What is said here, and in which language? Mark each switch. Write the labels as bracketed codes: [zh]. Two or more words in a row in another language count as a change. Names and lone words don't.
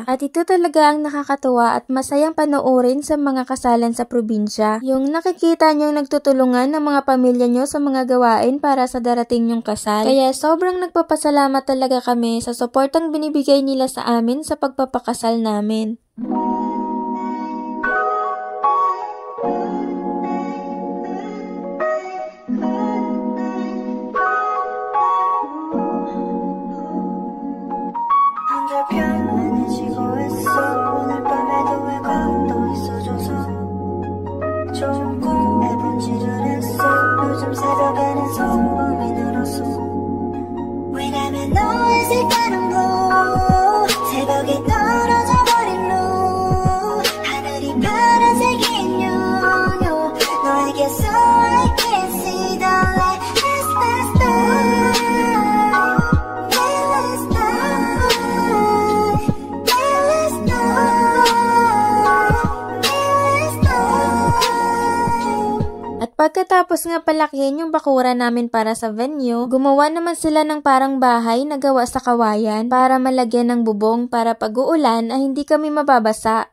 [tl] At ito talaga ang nakakatuwa at masayang panoorin sa mga kasalan sa probinsya. Yung nakikita niyong nagtutulungan ng mga pamilya niyo sa mga gawain para sa darating yung kasal. Kaya sobrang nagpapasalamat talaga kami sa suportang binibigay nila sa amin sa pagpapakasal namin. [ko] 편안해지고 있어. 오늘 밤에도 왜 또 있어줘서 좋은 꿈에 분칠을 했어. 요즘 새벽에는 소음이 늘었어. 왜냐면 너의 색깔은 blue. 새벽에 떨어져 버린 blue. 하늘이 파란색인 요요. 너에게서 [en] I can see the light. [tl] Pagkatapos nga palakihin yung bakuran namin para sa venue, gumawa naman sila ng parang bahay na gawa sa kawayan para malagyan ng bubong para pag uulan ay hindi kami mababasa.